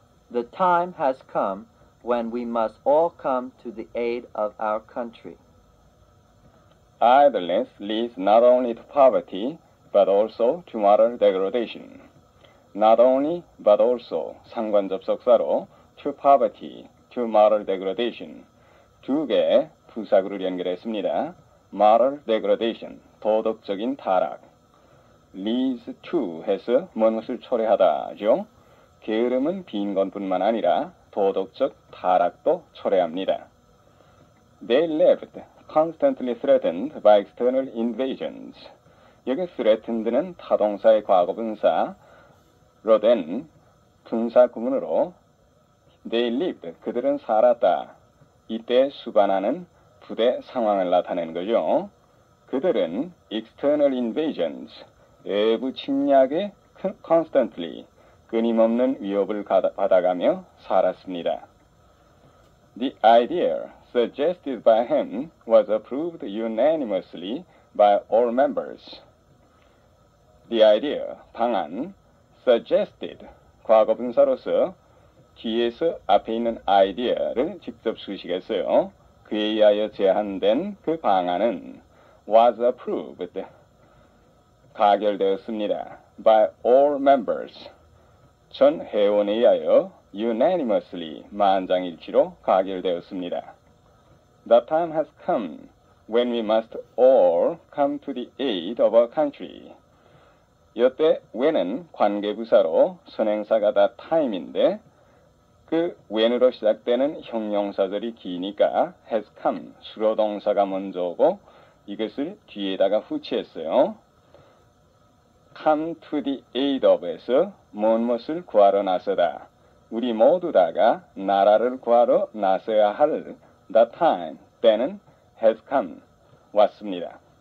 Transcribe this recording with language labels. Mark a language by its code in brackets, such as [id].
[en] The time has come when we must all come to the aid of our country. Idleness leads not only to poverty, but also to moral degradation. Not only, but also [ko] 상관접속사로 [en] to poverty, to moral degradation. [ko] 두 개의 부사구를 연결했습니다. [en] moral degradation, [ko] 도덕적인 타락. leads to 해서 무엇을 초래하다죠. 게으름은 빈 것뿐만 아니라 도덕적 타락도 초래합니다. [en] They lived constantly threatened by external invasions. [ko] 여기 threatened는 타동사의 과거분사로 된 분사 구문으로 [en] they lived, [ko] 그들은 살았다. 이때 수반하는 부대 상황을 나타내는 거죠. 그들은 [en] external invasions, [ko] 외부 침략에 constantly, 끊임없는 위협을 받아가며 살았습니다. [en] The idea suggested by him was approved unanimously by all members. [ko] The idea, 방안, suggested, 과거분사로서 뒤에서 앞에 있는 idea를 직접 수식했어요. 그에 의하여 제안된 그 방안은 [en] was approved, [ko] 가결되었습니다. [en] by all members, [ko] 전 회원에 의하여 unanimously, 만장일치로 가결되었습니다. [en] The time has come when we must all come to the aid of our country. [ko] 이때 when은 관계부사로 선행사가 다 time인데 그 when으로 시작되는 형용사절이 기니까 [en] has come, [ko] 수로동사가 먼저 오고 이것을 뒤에다가 후치했어요. [en] come to the aid of [ko] 에서 무엇을 구하러 나서다. 우리 모두 다가 나라를 구하러 나서야 할 the time, 때는 [en] has come, [ko] 왔습니다.